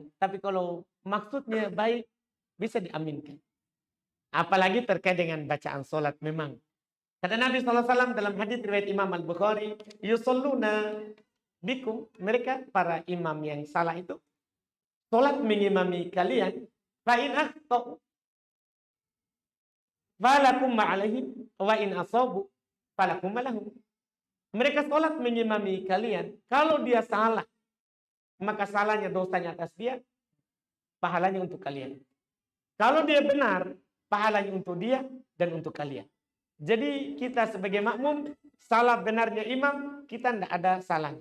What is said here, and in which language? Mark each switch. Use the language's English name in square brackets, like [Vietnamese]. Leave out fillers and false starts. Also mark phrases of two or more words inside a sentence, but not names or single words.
[Indonesian] Tapi kalau maksudnya baik. Bisa diaminkan. Apalagi terkait dengan bacaan sholat memang. Kata Nabi SAW dalam hadis riwayat Imam Al-Bukhari, [Arabic] يصلون بكم, [Indonesian] mereka para imam yang salah itu salat mengimami kalian, [Arabic] فإن أخطأوا فلكم وعليهم وإن أصابوا فلكم ولهم. [Indonesian] Mereka salat mengimami kalian, kalau dia salah maka salahnya dosanya atas dia, pahalanya untuk kalian. Kalau dia benar, pahalanya untuk dia dan untuk kalian. Jadi kita sebagai makmum, salah benarnya imam, kita tidak ada salahnya.